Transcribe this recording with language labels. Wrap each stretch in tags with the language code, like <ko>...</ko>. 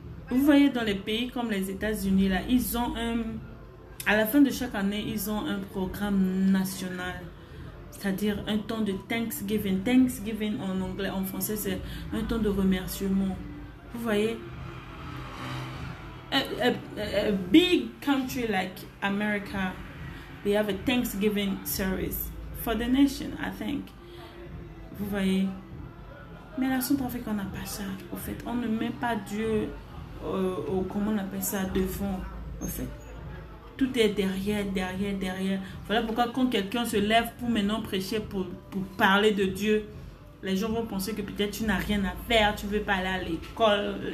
<fr>Vous voyez, dans les pays comme les États-Unis, là, ils ont à la fin de chaque année, ils ont un programme national. C'est-à-dire un temps de Thanksgiving. Thanksgiving en anglais, en français, c'est un temps de remerciement. Vous voyez?</fr> <en>A big country like America, they have a Thanksgiving service for the nation, I think.</en> <fr>Vous voyez? Mais la Centrafrique, on n'a pas ça. Au fait, on ne met pas Dieu, comment on appelle ça, devant, au fait. Tout est derrière. Voilà pourquoi quand quelqu'un se lève pour maintenant prêcher, pour parler de Dieu, les gens vont penser que peut-être tu n'as rien à faire, tu ne veux pas aller à l'école.</fr>